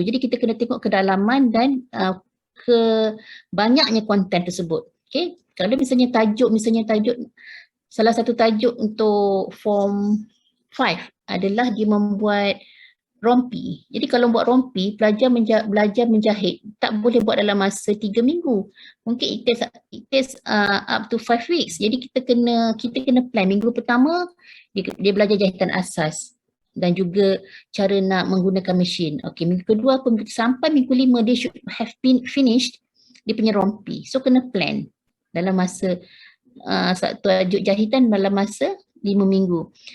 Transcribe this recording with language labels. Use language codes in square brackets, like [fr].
[ms] Jadi kita kena tengok kedalaman dan ke banyaknya konten tersebut. Okay? Kalau misalnya tajuk salah satu tajuk untuk form 5 adalah dia membuat rompi. Jadi kalau buat rompi, pelajar belajar menjahit tak boleh buat dalam masa 3 minggu. [en] Mungkin it takes up to 5 weeks. [ms] Jadi kita kena plan. Minggu pertama dia belajar jahitan asas dan juga cara nak menggunakan mesin. Okey, minggu kedua sampai minggu 5 dia [en] should have been finished [ms] dia punya rompi. So kena plan dalam masa satu tajuk jahitan dalam masa 5 minggu.